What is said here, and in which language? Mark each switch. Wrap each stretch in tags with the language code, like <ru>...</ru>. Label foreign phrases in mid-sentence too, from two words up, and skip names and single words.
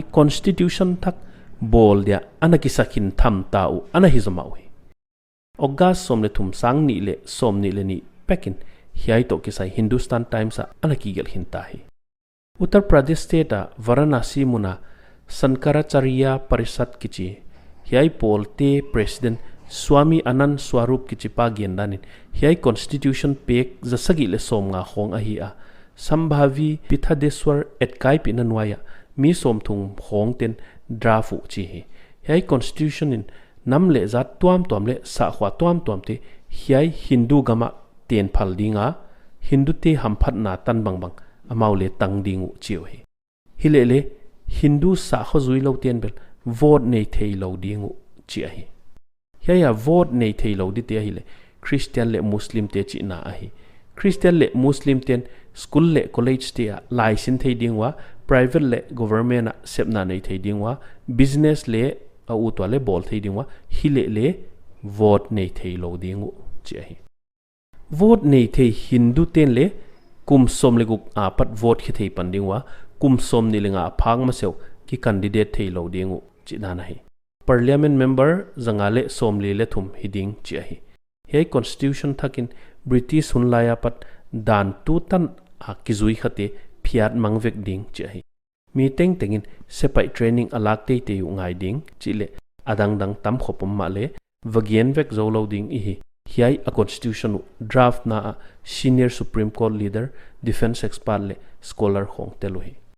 <pck>constitution thak bol dia anaki sakin tham tau anahi zamawi August somle thum sang ni le som ni le ni pekin hiai to kisai Hindustan Times a anaki gel hinta hi Uttar Pradesh state a Varanasi muna Sankaracharya Parishad kichi hiai polte president Swami Anand Swarup kichi pa gendanin hiai constitution pek jasagi le som nga khong a hi a Sambhavi Pithadeswar etkai pinanwaya mi somthung khong ten drafu chi hi hiai constitution in namle za tuam le sa khwa tuam te hiai Hindu gama ten phal dinga Hindute hamphat na tan bang amaule tang dingu chiu hi hilele Hindu sa khozui lo ten bel vote nei thei lo dingu chi a hi hiai vote nei thei lo di te hi le Christian le Muslim te chi na a hi Christian le Muslim ten school le college te license thei dingwa private le government sepna nei thei dingwa business le u to le bol thei dingwa hile le vote nei thei lo dingu chi hi vote nei thei hindu ten le kum som le guk apat vote khi thei pandingwa kum som ni lenga phang ma seu ki candidate thei lo dingu chi na na hi parliament member zangale somli le thum hiding chi hi he constitution thakin british hunlaya pat dan tu tan a kizui khate phiat mangvek ding chi hi mi teng tengin sepai training alak te te ngai ding chi le adang dang tam khopom ma le vagien vek zo lo ding hi hiai a constitution draft na</pck> <en>senior supreme court leader defense expert</en> <pck>le scholar khong te lo hi</pck>